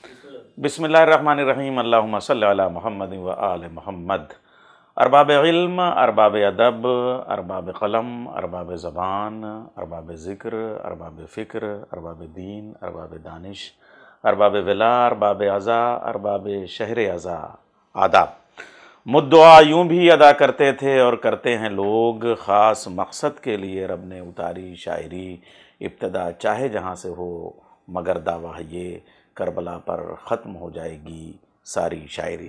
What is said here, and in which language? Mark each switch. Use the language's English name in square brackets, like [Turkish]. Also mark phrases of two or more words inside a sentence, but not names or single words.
[Arabic] بسم الله الرحمن الرحيم اللهم صل على محمد و آل محمد. [Urdu] ارباب علم، ارباب ادب، ارباب قلم، ارباب زبان، ارباب ذکر، ارباب فکر، ارباب دین، ارباب دانش، ارباب ولا، ارباب عزا، ارباب شہر عزا. آداب. مدعا یوں بھی ادا کرتے تھے اور کرتے ہیں لوگ، خاص مقصد کے لیے رب نے اتاری شاعری. ابتدا چاہے جہاں سے ہو، مگر دعویٰ یہ کربلا پر ختم ہو جائے گی ساری شاعری.